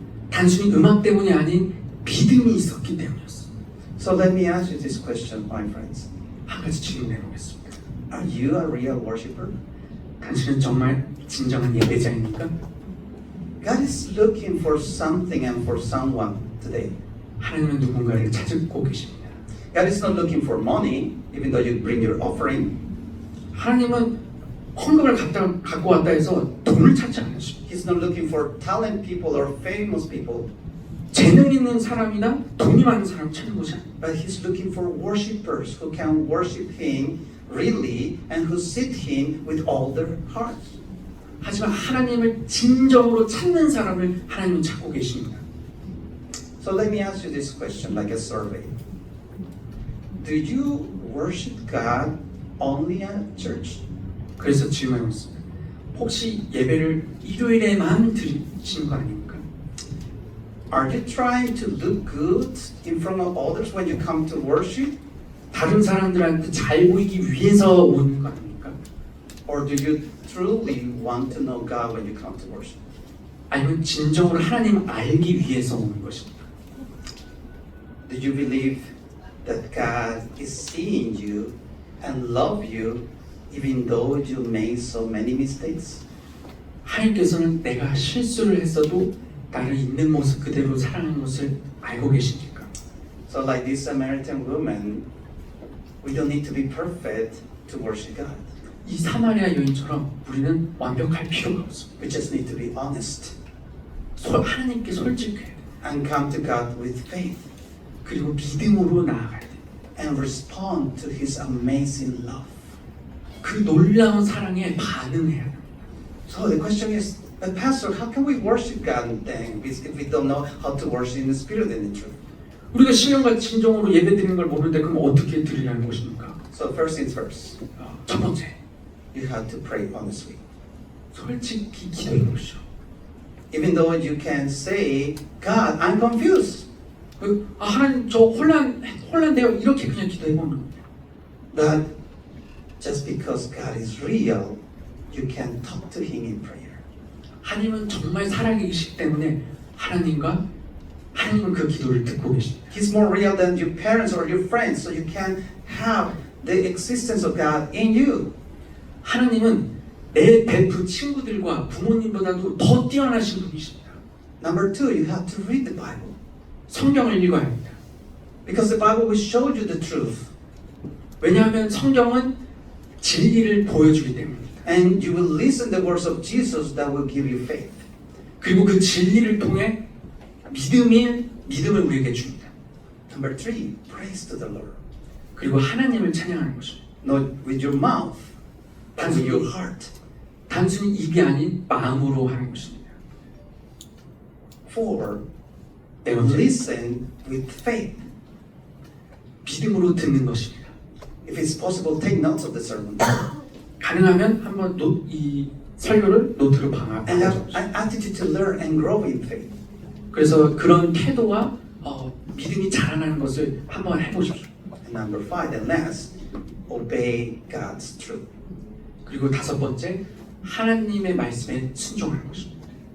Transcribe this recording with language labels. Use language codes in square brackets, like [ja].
[ko] 단순히 음악 때문이 아닌 믿음이 있었기 때문이었어요. [en] So let me ask you this question, my friends. [ko] 한 가지 질문해 보겠습니다. [en] Are you a real worshiper? [ko] 당신은 정말 진정한 예배자입니까? [en] God is looking for something and for someone today. [ko] 하나님은 누군가를 찾고 계십니다. [en] God is not looking for money, even though you bring your offering. [ko] 하나님은 헌금을 갖고 왔다 해서 돈을 찾지 않으십니다. [en] He's not looking for talent people or famous people, [ko] 재능 있는 사람이나 돈이 많은 사람 찾는 것이 아닙니다. [en] but He's looking for worshipers who can worship Him really and who seek Him with all their hearts. [ko] 하지만 하나님을 진정으로 찾는 사람을 하나님은 찾고 계십니다. [en] So let me ask you this question, like a survey. Do you worship God only at church? [ko] 그래서 질문해봤습니다. 혹시 예배를 일요일에만 드리시는 거 아닙니까? [en] Are you trying to look good in front of others when you come to worship? [ko] 다른 사람들한테 잘 보이기 위해서 오는 거 아닙니까? [en] Or do you truly want to know God when you come to worship? [ko] 아니면 진정으로 하나님을 알기 위해서 오는 것입니까? [en] Do you believe that God is seeing you and love you even though you made so many mistakes? [ko] 하나님께서는 내가 실수를 했어도 나를 있는 모습 그대로 사랑하는 것을 알고 계십니까? [en] So like this Samaritan woman, we don't need to be perfect to worship God. [ko] 이 사마리아 여인처럼 우리는 완벽할 필요가 없습니다. [en] We just need to be honest [ko] 하나님께 솔직해야 돼요. [en] and come to God with faith [ko] 그리고 믿음으로 나아가야 돼요. [en] and respond to His amazing love. [ko] 그 놀라운 사랑에 반응해야 돼요. [en] So the question is, but Pastor, how can we worship God then if we don't know how to worship in the spirit and in truth? [ko] 우리가 신령과 진정으로 예배드리는 걸 모르는데 그럼 어떻게 드리라는 것입니까? [en] So first things first, [ko] 첫 번째, [en] you have to pray honestly. [ko] 솔직히 기도해 보시오. [en] Even though you can say, God, I'm confused. [ko] 하나님 저 혼란돼요. 이렇게 그냥 기도해 보는 겁니다. [en] But just because God is real, you can talk to Him in prayer. [ko] 하나님은 정말 살아계시기 때문에 하나님은 그 기도를 듣고 계십니다. [en] He's more real than your parents or your friends, so you can have the existence of God in you. [ko] 하나님은 내 베프 친구들과 부모님보다도 더 뛰어나신 분이십니다. [en] Number two, you have to read the Bible. [ko] 성경을 읽어야 합니다. [en] Because the Bible will show you the truth. [ko] 왜냐하면 성경은 진리를 보여주기 때문입니다. [en] And you will listen the words of Jesus that will give you faith. [ko] 그리고 그 진리를 통해 믿음을 우리에게 줍니다. [en] Number three, praise to the Lord. [ko] 그리고 하나님을 찬양하는 것입니다. [en] Not with your mouth, but with your heart. [ko] 단순히 입이 아닌 마음으로 하는 것입니다. [en] Four, [ko] 네 번째, [en] listen with faith. [ko] 믿음으로 듣는 것입니다. [en] If it's possible, take notes of the sermon. [ko] 가능하면 한번 이 설교를 노트로 [en] And have [ko] 바꿔주십시오. [en] an attitude to learn and grow in faith. [ko] 그래서 그런 태도와 믿음이 자라나는 것을 한번 해보십시오. [en] And number five and last, obey God's truth. [ko] 그리고 다섯 번째, 하나님의 말씀에 순종하는 것입니다.